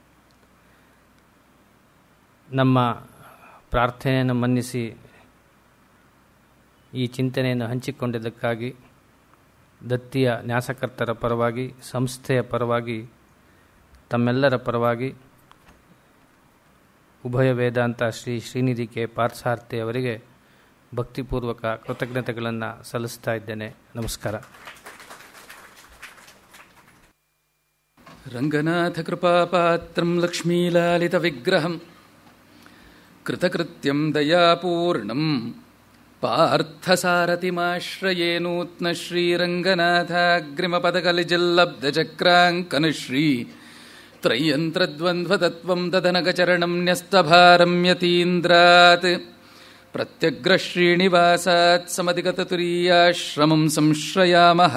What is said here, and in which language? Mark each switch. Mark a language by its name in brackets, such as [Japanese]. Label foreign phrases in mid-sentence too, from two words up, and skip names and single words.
[Kannada] ನಮ್ಮ ಪ್ರಾರ್ಥನೆಯನ್ನು ಮನ್ನಿಸಿ ಈ ಚಿಂತನೆಯನ್ನು ಹಂಚಿಕೊಂಡಿದ್ದಕ್ಕಾಗಿ ದತ್ತಿಯ ನ್ಯಾಸಕರ್ತರ ಪರವಾಗಿ, ಸಂಸ್ಥೆಯ ಪರವಾಗಿ, ತಮ್ಮೆಲ್ಲರ ಪರವಾಗಿ ಉಭಯ ವೇದಾಂತ ಶ್ರೀ ಶ್ರೀನಿಧಿ ಕೆ ಪಾರ್ಥಸಾರಥಿ ಅವರಿಗೆ ಭಕ್ತಿಪೂರ್ವಕ ಕೃತಜ್ಞತೆಗಳನ್ನು ಸಲ್ಲಿಸ್ತಾ ಇದ್ದೇನೆ. ನಮಸ್ಕಾರ. [Sanskrit] ರಂಗನಾಥ ಕೃಪಾಪಾತ್ರಂ ಲಕ್ಷ್ಮೀಲಾಲಿತ ವಿಗ್ರಹಂ ಕೃತಕೃತ್ಯಂ ದಯಾಪೂರ್ಣಂ ಪಾರ್ಥಸಾರಥಿಮಾಶ್ರಯೇ ನೂತ್ನ ಶ್ರೀರಂಗನಾಥಾಗ್ರಿಮಪದಕಲಿಜಲ್ಲಬ್ಧಚಕ್ರಾಂಕನಶ್ರೀ ತ್ರಯಂತ್ರದ್ವಂದ್ವತತ್ವಂ ದದನಗಚರಣಂ ನ್ಯಸ್ತಭಾರಂ ಯತೀಂದ್ರಾತ್ ಪ್ರತ್ಯಗ್ರಶ್ರೀನಿವಾಸಾತ್ ಸಮಧಿಗತತುರೀಯಾಶ್ರಮಂ ಸಂಶ್ರಯಾಮಃ.